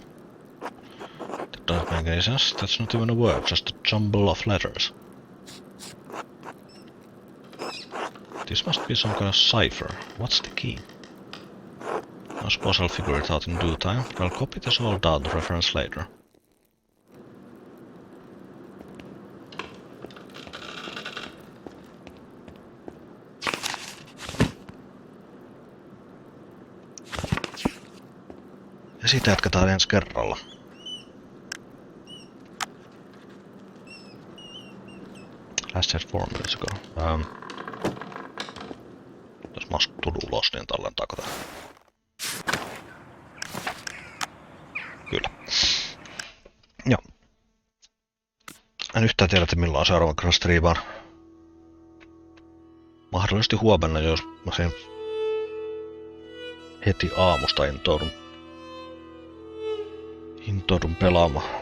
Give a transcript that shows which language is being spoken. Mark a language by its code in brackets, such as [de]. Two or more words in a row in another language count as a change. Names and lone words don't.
[en] That doesn't make any sense. That's not even a word, just a jumble of letters. This must be some kind of cipher. What's the key? I suppose I'll figure it out in due time, but I'll copy this all down to reference later. [fi] Ja siitä jatketaan ensi kerralla. [en] Last set 4 minutes ago. [fi] Jos mä tulen ulos, niin tallentaako tää? Kyllä. Joo. En yhtään tiedä, että milloin seuraavan kerran striimaan. Mahdollisesti huomenna, jos mä sen heti aamusta intoudun pelaamaan.